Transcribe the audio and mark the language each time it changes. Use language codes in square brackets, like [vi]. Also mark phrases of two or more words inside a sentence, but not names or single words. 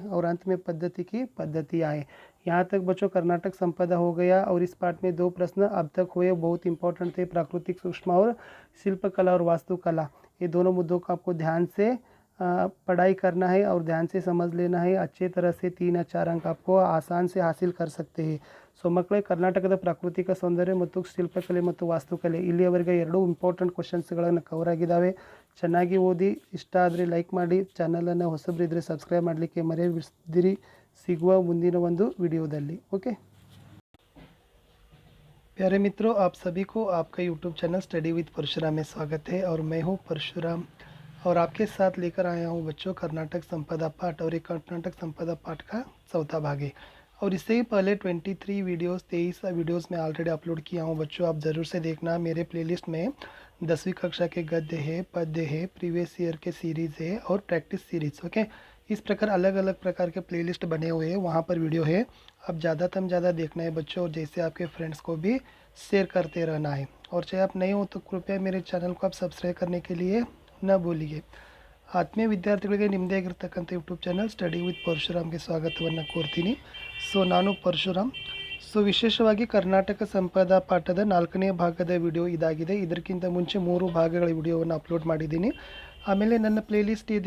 [hi] और अंत में पद्धति की पद्धतियाँ है। यहाँ तक बच्चों कर्नाटक संपदा हो गया। और इस पाठ में 2 प्रश्न अब तक हुए, बहुत इंपॉर्टेंट थे, प्राकृतिक सूक्ष्म और शिल्पकला और वास्तुकला। ये दोनों मुद्दों को आपको ध्यान से पढ़ाई करना है और ध्यान से समझ लेना है। अच्छे तरह से 3 या 4 अंक आपको आसान से हासिल कर सकते हैं। [kn] ಸೊ ಮಕ್ಕಳೇ ಕರ್ನಾಟಕದ ಪ್ರಾಕೃತಿಕ ಸೌಂದರ್ಯ ಮತ್ತು ಶಿಲ್ಪಕಲೆ ಮತ್ತು ವಾಸ್ತುಕಲೆ ಇಲ್ಲಿಯವರೆಗೆ 2 [en] important questions [kn] ಕವರ್ ಆಗಿದ್ದಾವೆ. ಚೆನ್ನಾಗಿ ಓದಿ, ಇಷ್ಟ ಆದರೆ ಲೈಕ್ ಮಾಡಿ, ಚಾನಲನ್ನು ಹೊಸಬರಿದ್ದರೆ ಸಬ್ಸ್ಕ್ರೈಬ್ ಮಾಡಲಿಕ್ಕೆ ಮರೆಯದಿರಿ. ಸಿಗುವ ಮುಂದಿನ ಒಂದು ವಿಡಿಯೋದಲ್ಲಿ. [hi] ओके प्यारे मित्रों, आप सभी को आपका [en] YouTube channel [hi] स्टडी विद परशुराम में स्वागत है। और मैं हूँ परशुराम और आपके साथ लेकर आया हूँ बच्चों कर्नाटक संपदा पाठ। और ये कर्नाटक संपदा पाठ का चौथा भाग है। और इससे ही पहले 23 वीडियोस 23 वीडियोस में [en] already upload [hi] किया हूँ बच्चों, आप ज़रूर से देखना। मेरे प्लेलिस्ट में 10वीं कक्षा के गद्य है, पद्य है, [en] previous year [hi] के सीरीज़ है और [en] practice series. [hi] ओके, इस प्रकार अलग अलग प्रकार के प्लेलिस्ट बने हुए हैं, वहाँ पर वीडियो है। अब ज़्यादा ज़्यादा देखना है बच्चों, और जैसे आपके फ्रेंड्स को भी शेयर करते रहना है। और चाहे आप नए हो तो कृपया मेरे चैनल को आप सब्सक्राइब करने के लिए न भूलिए। [kn] ಆತ್ಮೀಯ ವಿದ್ಯಾರ್ಥಿಗಳಿಗೆ ನಿಮ್ಮದೇ ಆಗಿರ್ತಕ್ಕಂಥ [en] YouTube channel [kn] ಸ್ಟಡಿ ವಿತ್ ಪರಶುರಾಮ್ಗೆ ಸ್ವಾಗತವನ್ನು ಕೋರ್ತೀನಿ. ಸೊ ನಾನು ಪರಶುರಾಮ್. ಸೊ ವಿಶೇಷವಾಗಿ ಕರ್ನಾಟಕ ಸಂಪದ ಪಾಠದ 4ನೇ ಭಾಗದ ವಿಡಿಯೋ ಇದಾಗಿದೆ. ಇದಕ್ಕಿಂತ ಮುಂಚೆ 3 ಭಾಗಗಳ ವಿಡಿಯೋವನ್ನು ಅಪ್ಲೋಡ್ ಮಾಡಿದ್ದೀನಿ. ಆಮೇಲೆ ನನ್ನ ಪ್ಲೇಲಿಸ್ಟ್ ಇದೆ.